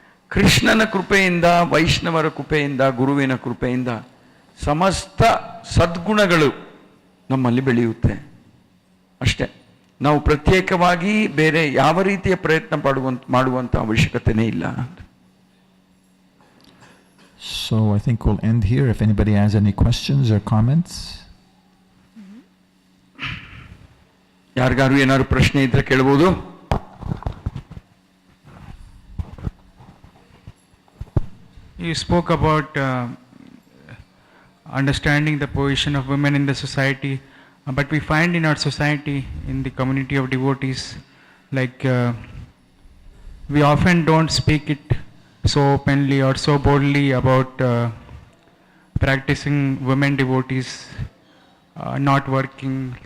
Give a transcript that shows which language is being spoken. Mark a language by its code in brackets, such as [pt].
[kn] ಕೃಷ್ಣನ ಕೃಪೆಯಿಂದ, ವೈಷ್ಣವರ ಕೃಪೆಯಿಂದ, ಗುರುವಿನ ಕೃಪೆಯಿಂದ ಸಮಸ್ತ ಸದ್ಗುಣಗಳು ನಮ್ಮಲ್ಲಿ ಬೆಳೆಯುತ್ತೆ ಅಷ್ಟೇ. ನಾವು ಪ್ರತ್ಯೇಕವಾಗಿ ಬೇರೆ ಯಾವ ರೀತಿಯ ಪ್ರಯತ್ನ ಮಾಡುವಂಥ ಅವಶ್ಯಕತೆನೇ ಇಲ್ಲ. [en] So I think we'll end here. If anybody has any questions or comments. [kn] ಯಾರಿಗಾರು ಏನಾದ್ರು ಪ್ರಶ್ನೆ ಇದ್ರೆ ಕೇಳಬಹುದು. [en] you spoke about understanding the position of women in the society, but we find in our society, in the community of devotees, like we often don't speak it so openly or so boldly about practicing women devotees not working.